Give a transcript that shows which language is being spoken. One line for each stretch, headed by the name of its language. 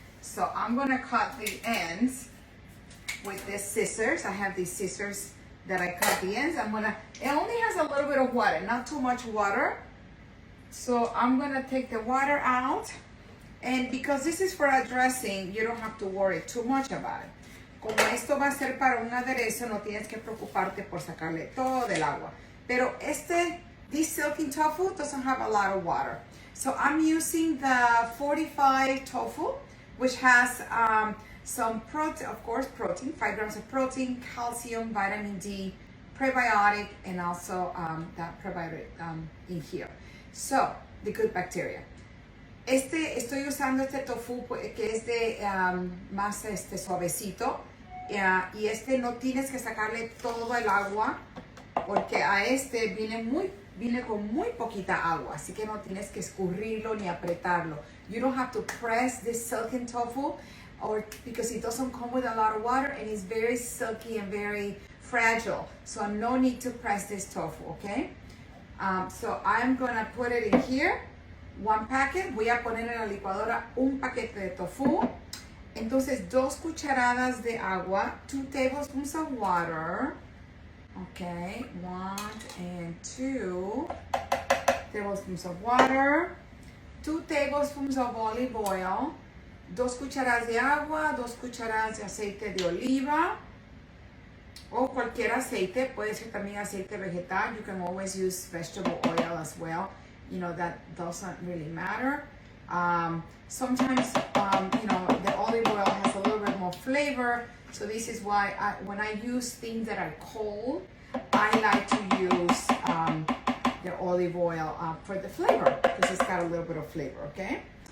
English: So I'm going to cut the ends with these scissors. I have these scissors that I cut the ends. It only has a little bit of water, not too much water. So I'm going to take the water out. And because this is for a dressing, you don't have to worry too much about it.
Spanish: Como esto va a ser para un aderezo, no tienes que preocuparte por sacarle todo del agua.
English: Pero this silken tofu doesn't have a lot of water. So I'm using the 45 tofu, which has some protein, of course, 5 grams of protein, calcium, vitamin D, prebiotic, and also that prebiotic in here. So, the good bacteria.
Spanish: Estoy usando este tofu que es de más suavecito, y no tienes que sacarle todo el agua porque a viene con muy poquita agua, así que no tienes que escurrirlo ni apretarlo.
English: You don't have to press this silken tofu because it doesn't come with a lot of water and it's very silky and very fragile, so no need to press this tofu, okay? So I'm gonna put it in here. One packet,
Spanish: voy a poner en la licuadora un paquete de tofu. Entonces 2 cucharadas de agua,
English: 2 tablespoons of water. Okay, 1 and 2 tablespoons of water. 2 tablespoons of olive oil,
Spanish: 2 cucharadas de agua, 2 cucharadas de aceite de oliva, o cualquier aceite, puede ser también aceite vegetal.
English: You can always use vegetable oil as well. You know, that doesn't really matter. Sometimes, you know, the olive oil has a little bit more flavor. So this is why when I use things that are cold, I like to use the olive oil for the flavor, because it's got a little bit of flavor, okay?